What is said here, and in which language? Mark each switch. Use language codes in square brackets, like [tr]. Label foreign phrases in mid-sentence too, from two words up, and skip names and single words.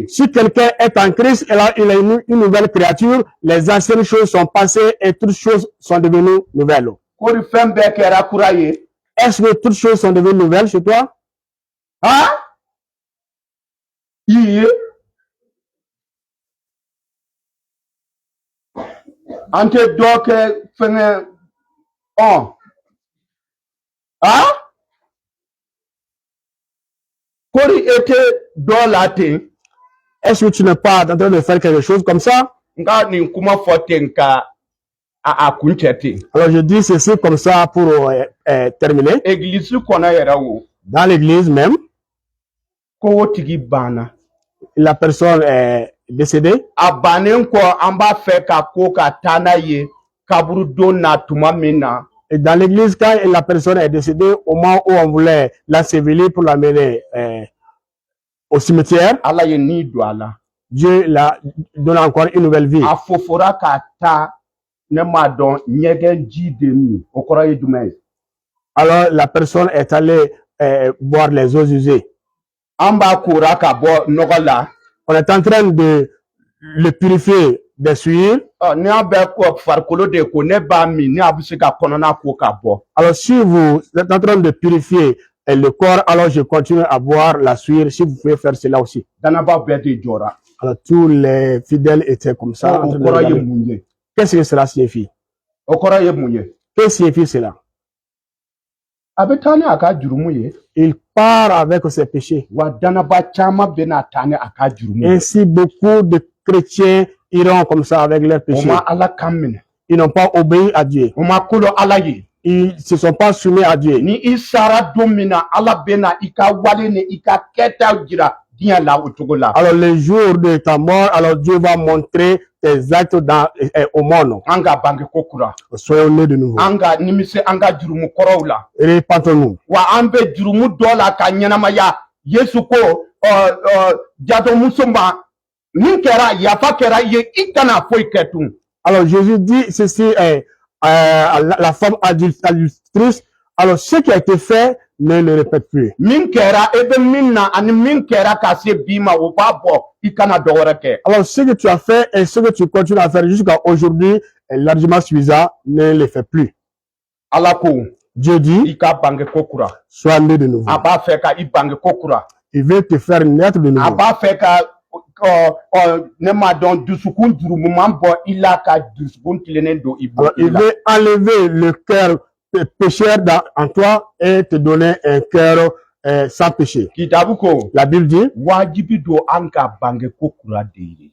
[fr] Si quelqu'un est en Christ, alors il est une nouvelle créature. Les anciennes choses sont passées et toutes choses sont devenues nouvelles. [bm] Kori fɛn bɛɛ kɛra kura ye. [fr] Est-ce que toutes choses sont devenues nouvelles chez toi? Hein? [bm] iye an tɛ dɔ kɛ fɛngɛ kori e tɛ dɔ la ten. [fr] Est-ce que tu n'es pas en train de faire quelque chose comme ça? [bm] Nka nin kuma fɔ ten ka a kun cɛ ten. [fr] Alors je dis ceci comme ça pour terminer. [bm] Église kɔnɔ yɛrɛ wo. [fr] Dans l'église même, [bm] ko o tigi banna. [fr] la personne est décédée. [bm] A bannen kɔ an b'a fɛ ka ko ka taa n'a ye kaburu don na tuma min na. [fr] Et dans l'église, quand la personne est décédée, au moment où on voulait l'ensevelir pour l'amener au cimetière, [bm] Ala ye ni don a la. [fr] Dieu la donne encore une nouvelle vie. [bm] A fofora ka taa ne m'a dɔn ɲɛgɛn ji de min o kɔrɔ ye jumɛn ye. [fr] Alors la personne est allée boire les eaux usées. [bm] An b'a kora ka bɔ nɔgɔ la. [fr] On est en train de le purifier des souillures. [bm] Ni an bɛ farikolo de ko ne b'a min ni a bɛ se ka kɔnɔna ko ka bɔ. [fr] Alors si vous êtes en train de purifier le corps, alors je continue à boire la souillure. Si vous pouvez faire cela aussi. [bm] Danaba bɛɛ de jɔra. [fr] Alors tous les fidèles étaient comme ça. [bm] O kɔrɔ ye mun ye. [fr] Qu'est-ce que cela signifie? [bm] O kɔrɔ ye mun ye. [fr] Qu'est-ce que signifie cela? [bm] A bɛ taa ni a ka jurumu ye. [fr] Il part avec ses péchés. [bm] Wa danaba caman bɛ na taa ni a ka jurumu ye. [fr] Ainsi beaucoup de chrétiens iront comme ça avec leurs péchés. [bm] O ma Ala kan minɛ. [fr] Ils n'ont pas obéi à Dieu. [bm] O ma ko dɔn Ala ye. [fr] Ils ne se sont pas soumis à Dieu. [bm] Ni i sara don min na Ala bɛ na i ka wale ni i ka kɛtaw jira diɲɛ la o cogo la. [fr] Alors le jour de ta mort, alors Dieu va montrer tes actes au monde. [bm] An ka bange ko kura. [fr] Soyons nés de nouveau. [bm] An ka nimisi an ka jurumu kɔrɔw la. [fr] Répentons-nous. [bm] Wa an bɛ jurumu dɔ la ka ɲɛnamaya. Yesu ko jadɔmuso ma min kɛra yafa kɛra i ye i kana foyi kɛ tun. [fr] Alors Jésus dit ceci la femme adultère. Alors ce qui a été fait, ne le répète plus. [bm] Min kɛra e bɛ min na ani min kɛra ka se bi ma o b'a bɔ i kana dɔ wɛrɛ kɛ. [fr] Alors ce que tu as fait et ce que tu continues à faire jusqu'à aujourd'hui est largement suffisant, ne le fais plus. [bm] Ala ko. [fr] Dieu dit, [bm] I ka bange ko kura. [fr] sois né de nouveau. [bm] A b'a fɛ ka i bange ko kura. [fr] Il veut te faire naître de nouveau. [bm] A b'a fɛ ka ne m'a dɔn dusukun juruman bɔ i la ka dusukun tilennen don i bolo. [fr] Il veut enlever le cœur pécheur en toi et te donner un cœur sans péché. [bm] Kitabu ko. [fr] La Bible dit, [bm] wajibi don an ka bange ko kura de ye.